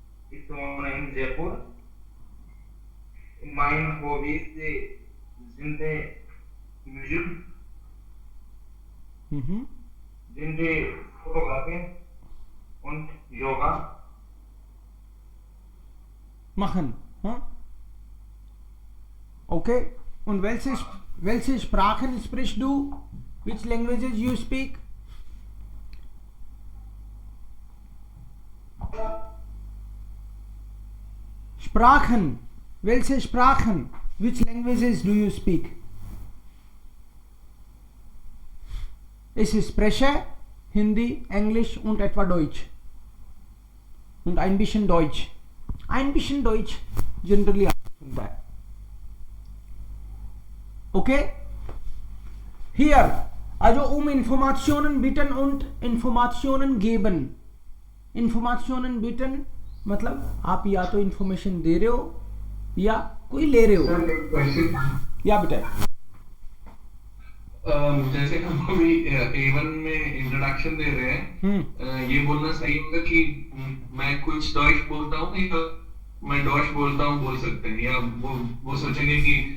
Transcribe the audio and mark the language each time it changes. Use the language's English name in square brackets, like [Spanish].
[German] Ich wohne in Jaipur. Meine Hobbys sind Musik, sind Fotografie und Yoga. Machen. Huh? Okay. Und welche Sprachen sprichst du? [English] Which languages you speak? [German] Sprachen. Welche Sprachen? [English] Which languages do you speak? [German] Ich spreche Hindi, Englisch und etwa Deutsch. Und ein bisschen Deutsch. Ein bisschen Deutsch [English] generally that. [German] Okay? Hier, also Informationen bitten und Informationen geben. [Hindi] Informationen bitten मतलब आप या तो information दे रहे हो या कोई ले रहे हो। या बेटा जैसे हम अभी A1 में इंट्रोडक्शन दे रहे हैं, ये बोलना सही होगा कि मैं कुछ डॉइच बोलता हूँ या मैं डॉच बोलता हूँ बोल सकते हैं, या वो सोचेंगे कि